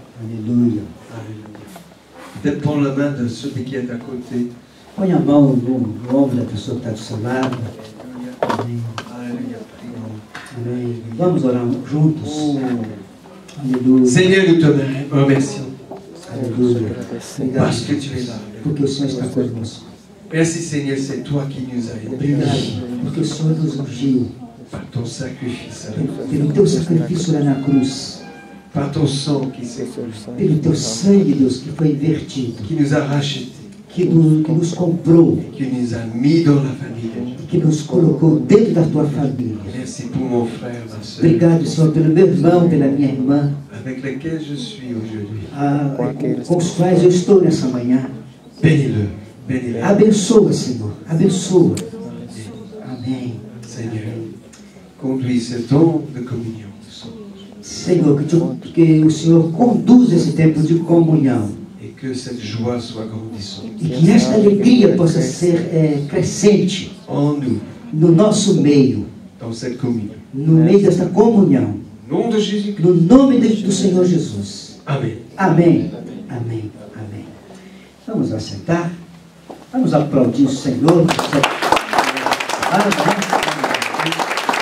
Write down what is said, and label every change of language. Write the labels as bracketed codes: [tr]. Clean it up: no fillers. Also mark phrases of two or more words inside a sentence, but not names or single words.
[pt] Aleluia. [fr] Alléluia. Peut-être prendre la main de celui qui est à côté. [pt] Põe a mão no ombro da pessoa que está do seu lado. Amém. [fr] Alléluia. Prions. [pt] Amém. Vamos orar juntos. Aleluia. [fr] Seigneur, nous te remercions [pt] Aleluia. [fr] parce [pt] Obrigado. [fr] que tu es là. [pt] Porque o Senhor está conosco. [fr] Merci Seigneur, c'est toi qui nous as aidés [pt] Obrigado. Porque o Senhor nos ungiu. [fr] par ton sacrifice, à la croix, [pt] Pelo teu sacrifício lá na cruz. [fr] par ton sang qui s'est versé, [pt] Pelo teu sangue, Deus, que foi vertido. [fr] qui nous a rachetés, [pt] Que nos comprou. [fr] qui nous a mis dans la famille de Dieu. [pt] Que nos colocou dentro da tua família. [fr] Merci pour mon frère, ma soeur, [pt] Obrigado, Senhor, pelo meu irmão, pela minha irmã, [fr] avec lesquels je suis aujourd'hui. [pt] com os quais eu estou nessa manhã. [fr] Bénis-le, bénis-le. [pt] Abençoa, Senhor, abençoa. Amém. [fr] Seigneur, conduis ce temps de communion. [pt] Senhor, que o Senhor conduza esse tempo de comunhão. [fr] Et que cette joie soit grandissante [pt] E que esta alegria possa ser crescente [fr] en nous, [pt] no nosso meio, [fr] dans cette communion. [pt] no meio desta comunhão. [fr] Au nom de Jésus-Christ. [pt] No nome do Senhor Jesus. [fr] Amen. [pt] Amém. Amém. Amém. Vamos assentar. Vamos aplaudir o Senhor. Amém.